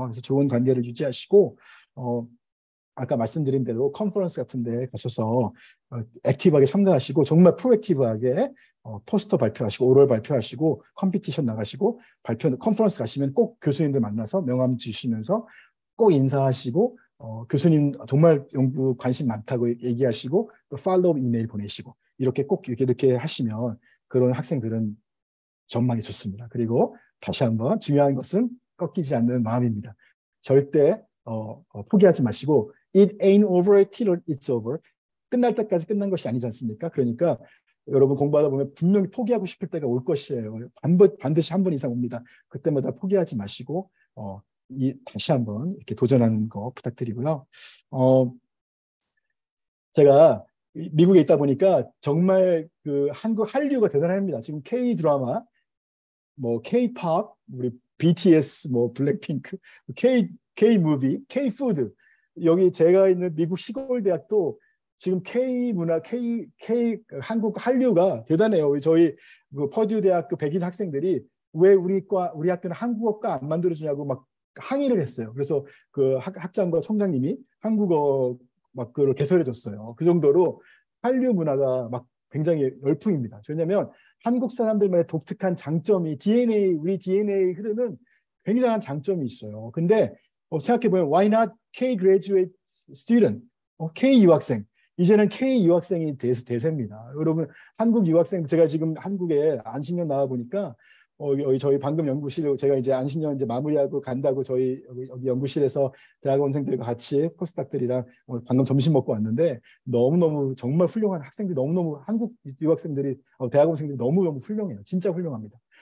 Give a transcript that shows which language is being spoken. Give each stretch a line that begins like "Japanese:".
Korean: 그래서 좋은 관계를 유지하시고 아까 말씀드린 대로 컨퍼런스 같은 데 가셔서 액티브하게 참가하시고 정말 프로액티브하게 포스터 발표하시고 오럴 발표하시고 컴피티션 나가시고 컨퍼런스 가시면 꼭 교수님들 만나서 명함 주시면서 꼭 인사하시고 교수님 정말 연구 관심 많다고 얘기하시고 또 팔로우 이메일 보내시고 이렇게 꼭 이렇게 하시면 그런 학생들은 전망이 좋습니다. 그리고 다시 한번 중요한 것은 꺾이지 않는 마음입니다. 절대 포기하지 마시고
English: It ain't over till it's over.
Korean: 끝날 때까지 끝난 것이 아니지 않습니까? 그러니까 여러분 공부하다 보면 분명히 포기하고 싶을 때가 올 것이에요. 반드시 한 번 이상 옵니다. 그때마다 포기하지 마시고 다시 한번 이렇게 도전하는 거 부탁드리고요. 제가 미국에 있다 보니까 정말 그 한국 한류가 대단합니다. 지금 K 드라마, 뭐 K-팝, 우리 BTS, 뭐 블랙핑크, K 무비, K 푸드. 여기 제가 있는 미국 시골 대학도 지금 K 문화, K 한국 한류가 대단해요. 저희 그 퍼듀 대학교 백인 학생들이 왜 우리 학교는 한국어과 안 만들어주냐고 막 항의를 했어요. 그래서 그 학장과 총장님이 한국어 막 그걸 개설해줬어요. 그 정도로 한류 문화가 막 굉장히 열풍입니다. 왜냐하면 한국 사람들만의 독특한 장점이 우리 DNA 흐르는 굉장한 장점이 있어요. 근데 생각해보면
English: why not K graduate student,
Korean: K 유학생. 이제는 K 유학생이 대세입니다. 여러분 한국 유학생 제가 지금 한국에 안식년 나와 보니까 여기 저희 방금 연구실 제가 이제 안식년 이제 마무리하고 간다고 저희 여기 연구실에서 대학원생들과 같이 포스닥들이랑 방금 점심 먹고 왔는데 너무너무 정말 훌륭한 학생들이 너무너무 한국 유학생들이 대학원생들이 너무너무 훌륭해요. 진짜 훌륭합니다.